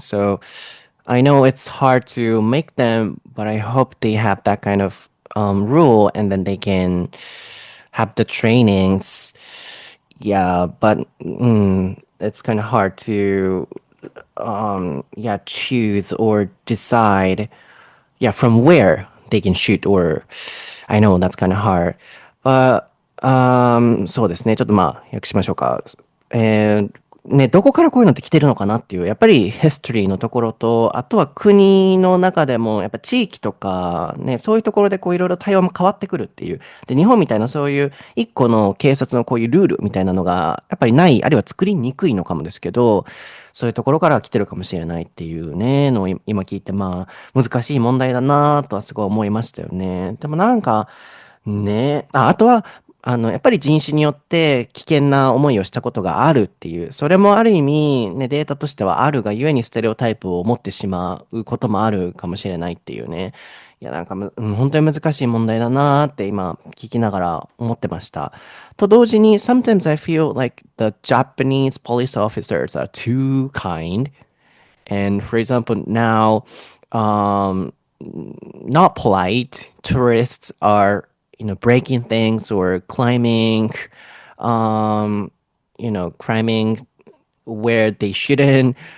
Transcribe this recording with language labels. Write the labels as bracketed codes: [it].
[en] So I know it's hard to make them, but I hope they have that kind of rule and then they can have the trainings. Yeah, but it's kind of hard to yeah, choose or decide, yeah, from where they can shoot or I know that's kind of hard. [ja] But そうですね。ちょっとまあ、訳しましょうか。ね、どこからこういうのって来てるのかなっていう、やっぱりヒストリーのところと、あとは国の中でも、やっぱ地域とか、ね、そういうところでこういろいろ対応も変わってくるっていう。で、日本みたいなそういう一個の警察のこういうルールみたいなのが、やっぱりない、あるいは作りにくいのかもですけど、そういうところから来てるかもしれないっていうね、のを今聞いて、まあ、難しい問題だなとはすごい思いましたよね。でもなんか、ね、あとは、やっぱり人種によって危険な思いをしたことがあるっていう、それもある意味、ね、データとしてはあるがゆえにステレオタイプを持ってしまうこともあるかもしれないっていうね。いや、なんか本当に難しい問題だなーって今聞きながら思ってました。と同時に、 [en] sometimes I feel like the Japanese police officers are too kind. And for example, now, um, not polite tourists are, breaking things or climbing, um, climbing where they shouldn't.